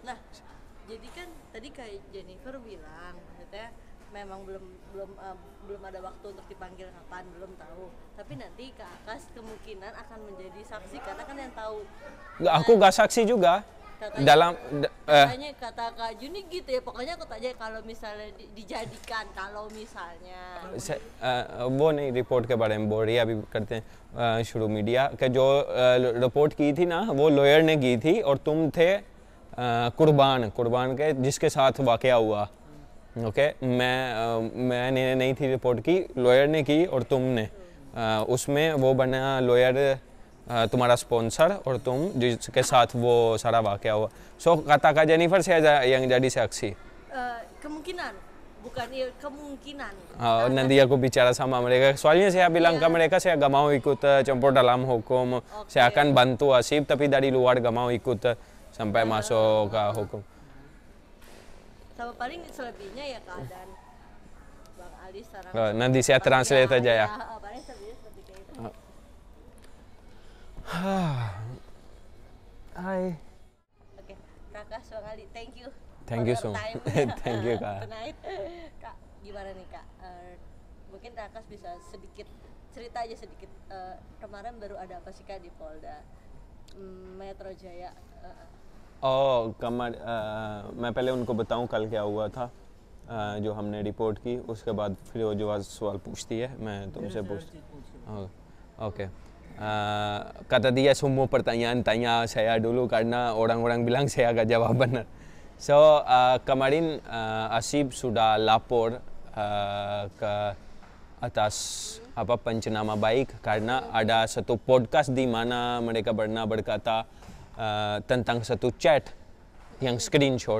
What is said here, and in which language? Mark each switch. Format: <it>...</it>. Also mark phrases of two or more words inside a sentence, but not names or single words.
<id>Nah, jadi kan tadi kayak Jennifer bilang, maksudnya memang belum ada waktu untuk dipanggil kapan, belum tahu. Tapi nanti Kak Akas kemungkinan akan menjadi saksi karena kan yang tahu. Aku nggak saksi juga. Katanya kata Kak Juni gitu ya, pokoknya aku tanya kalau misalnya dijadikan, kalau misalnya</id> <hi>वो नहीं रिपोर्ट के बारे में बोल रही है, अभी करते हैं शुरू मीडिया के जो रिपोर्ट की थी ना वो लॉयर ने की थी और तुम थे कुर्बान के जिसके साथ वाकया हुआ। ओके, मैंने नहीं थी रिपोर्ट की, लॉयर ने की और तुमने उसमें वो बना लॉयर तुम्हारा स्पॉन्सर और तुम जिसके साथ वो सारा वाकया हुआ.</hi> <id>So kata Kak Jennifer saya yang jadi saksi. Kemungkinan, bukan ya, kemungkinan. Nanti aku bicara sama mereka. Soalnya saya bilang ke mereka saya gak mau ikut campur dalam hukum. Saya akan bantu Asib tapi dari luar gak mau ikut sampai masuk ke hukum. Sama paling selebihnya ya keadaan Bang Ali sekarang. Nanti saya translate aja ya. Paling selebihnya seperti kayak itu. Hai. Oke, Kakak Bang Ali,</id> <en>thank you. Thank you so much. Thank you Kak. Tonight.</en> <id>Kak, gimana nih Kak? Mungkin Kakak bisa sedikit cerita aja sedikit. Kemarin baru ada apa sih Kak di Polda Metro Jaya?</id> <hi>मैं पहले उनको बताऊं कल क्या हुआ था जो हमने रिपोर्ट की, उसके बाद फिर वो जो आज सवाल पूछती है मैं तुमसे पूछती हूँ.</hi> <id>Oke. Kata dia semua pertanyaan tanya saya dulu karena orang-orang bilang saya agak jawab benar. So kemarin Asib sudah lapor ke atas pencernama baik karena ada satu podcast di mana mereka pernah berkata tentang satu chat yang screenshot.</id>